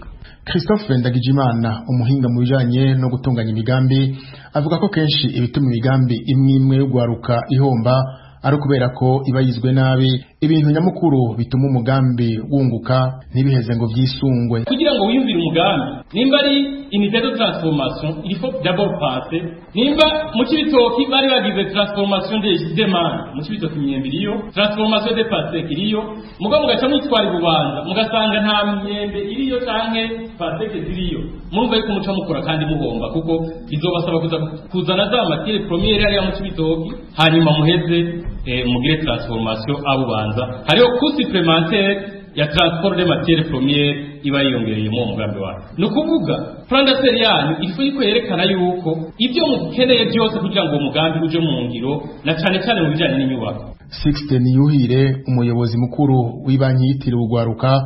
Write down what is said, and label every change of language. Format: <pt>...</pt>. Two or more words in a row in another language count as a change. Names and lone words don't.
<rn>Christophe Ndagijimana, umuhinga mu bijanye no gutunganya imigambi, avuga ko kenshi ibituma imigambi imwe y'ugwaruka ihomba ari kubera ko iba yizwe nabi. Ibintu nyamukuru bituma umugambi wunguka ntibiheze ngo vyisungwe. Kugira ngo wiyumvire umugambi, nimba ari</rn> <fr>unité de transformation, il faut d'abord penser.</fr> <rn>Nimba mu kibitoki bari bagize</rn> <fr>transformation des demandes,</fr> <rn>mu kibitoki myembe iriyo,</rn> <fr>transformation des passes</fr> <rn>iriyo, mugabo mugaca mwitwara Bubanza mugasanga nta myembe iriyo canke passes ziriyo. Murumva yuko muca mukora kandi muhomba, kuko bizobasaba kuzana za</rn> <fr>matière première</fr> <rn>ari mu kibitoki, hanyuma muheze mugire transformation abubanza. Hariho</rn> <fr>coût supplémentaire</fr> <rn>ya</rn> <fr>transport de matière première</fr> <rn>iba yiyongereye mu mugambi wawe. Nukuvuga</rn> <fr>plan d'affaires</fr> <rn>yanyu ifu yiko yerekana yuko ibyo mukeneye byose kugira ngo umugambi uje mu ngiro, na cyane cyane mu bijanye n'inyubako. Sixten Yuhire, umuyobozi mukuru w'ibanki yitiriwe ugwaruka,</rn>